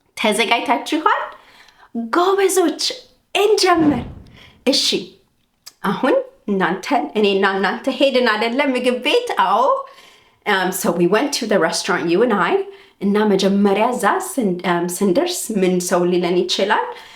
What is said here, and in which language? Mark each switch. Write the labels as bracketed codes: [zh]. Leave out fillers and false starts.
[am] ተዘጋጅታችኋል? ጎበዞች እንጀምር። እሺ አሁን እኔና እናንተ ሄድን አይደለ ምግብ ቤት? አዎ። [en] So we went to the restaurant, you and I. [am] እና መጀመሪያ እዛ ስንደርስ ምን ሰው ሊለን ይችላል?